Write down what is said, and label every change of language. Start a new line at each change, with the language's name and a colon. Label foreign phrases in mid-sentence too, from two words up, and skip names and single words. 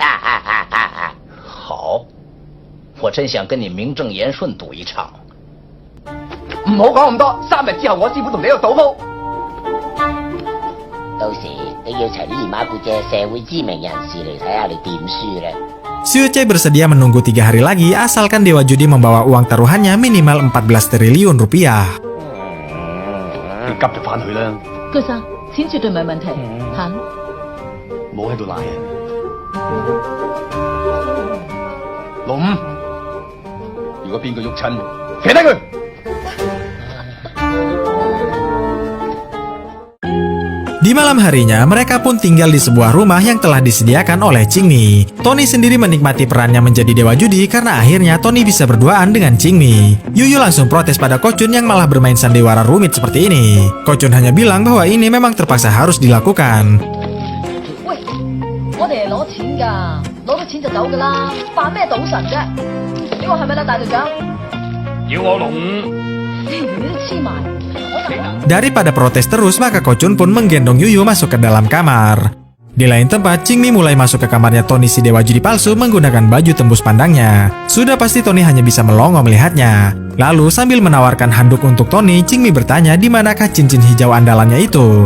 Cantonese: 好，我真想跟你名正言順賭一場。唔好講咁多，3日之後我師傅同你喺度賭鋪。到時你要齊啲姨媽姑姐、社會知名人士嚟睇下你點輸咧。
Indonesian: Xiuche bersedia menunggu 3 hari lagi asalkan dewa judi membawa uang taruhannya minimal 14 triliun rupiah.
Cantonese: 你急就翻去啦，高生，錢絕對唔係問題，行。唔好喺度賴人。老五，如果邊個喐親，騎低佢。
Indonesian: Di malam harinya, mereka pun tinggal di sebuah rumah yang telah disediakan oleh Qingmi. Tony sendiri menikmati perannya menjadi dewa judi karena akhirnya Tony bisa berduaan dengan Qingmi. Yuyu langsung protes pada Kochun yang malah bermain sandiwara rumit seperti ini. Kochun hanya bilang bahwa ini memang terpaksa harus dilakukan.
Cantonese: 喂，我哋係攞錢㗎，攞到錢就走㗎啦，扮咩賭神啫？你話係咪啦，大隊長？要我龍五，你都黐埋，我就。
Indonesian: Daripada protes terus, maka Kochun pun menggendong Yuyu masuk ke dalam kamar. Di lain tempat, Qingmi mulai masuk ke kamarnya Tony si dewa judi palsu menggunakan baju tembus pandangnya. Sudah pasti Tony hanya bisa melongo melihatnya. Lalu sambil menawarkan handuk untuk Tony, Qingmi bertanya di manakah cincin hijau andalannya itu.